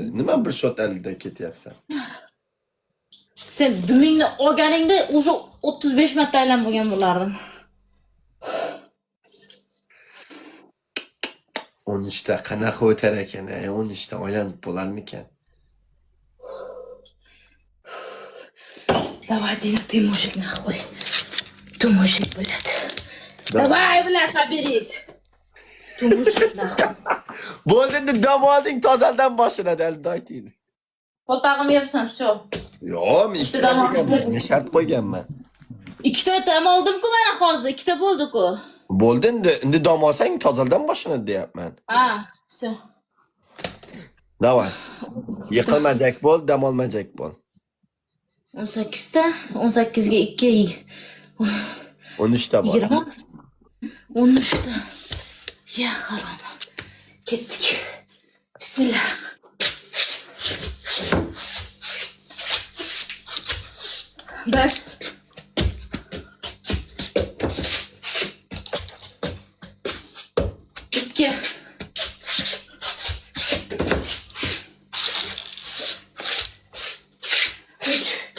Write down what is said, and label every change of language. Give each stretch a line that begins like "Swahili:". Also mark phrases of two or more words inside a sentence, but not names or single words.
Uzbek: Nima bir shot alida ketyapsan? Sen dumingni olganingda o'sha 35 marta aylanib bo'lgan bo'lardim. 13 ta qanaqa o'tar ekan? 13 ta aylanib bo'larmikan?
Russian: Давай, Дина, ты мужик нахуй. Ты мужик, блядь. Давай, блядь, соберись. Ты мужик нахуй.
Uzbek: Bo'ldi, endi dam olding, tozaldan boshlanadi alida ayting. Qo'tag'im yebsan, всё. Yo'q, men ikkita qo'yganman. Shart qo'yganman. 2 ta dam oldim-ku mana hozir, 2 ta bo'ldi-ku. Bo'ldi, endi dam olsang tozaldan boshlanadi deyapman. Ha, всё. Davay. Yiqilmajak bo'l, dam olmajak bo'l. 18 ta, 18 ga 2, 13 ta bor. 20, 13 ta. Ya harom. Ketdik. Bismillah. Bir.
Turkish: İki. Üç.